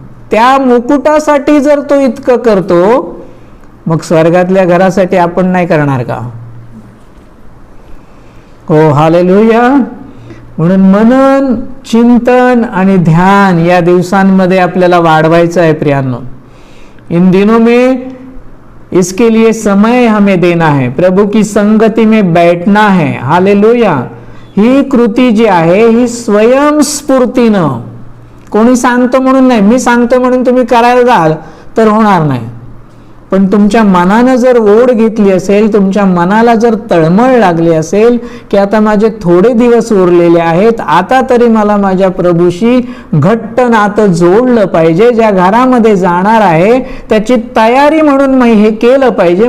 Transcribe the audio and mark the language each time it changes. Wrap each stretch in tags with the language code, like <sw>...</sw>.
<mr>त्या मुकुटासाठी जर तो इतकं करतो, मग स्वर्गातल्या घरासाठी आपण नाही करणार का? हो, हालेलुया। म्हणून मनन, चिंतन आणि ध्यान या दिवसांमध्ये आपल्याला वाढवायचं आहे प्रियांनो।</mr> <hi>इन दिनों में इसके लिए समय हमें देना है, प्रभु की संगति में बैठना है। हालेलुया।</hi> <mr>ही कृती जी आहे ही स्वयंस्फूर्तीनं, कोणी सांगतो म्हणून नाही, मी सांगतो म्हणून तुम्ही करायला जाल तर होणार नाही। पण तुमच्या मनानं जर ओढ घेतली असेल, तुमच्या मनाला जर तळमळ लागली असेल की आता माझे थोडे दिवस उरलेले आहेत, आता तरी मला माझ्या प्रभूशी घट्ट नातं जोडलं पाहिजे, ज्या घरामध्ये जाणार आहे त्याची तयारी म्हणून मी हे केलं पाहिजे।</mr>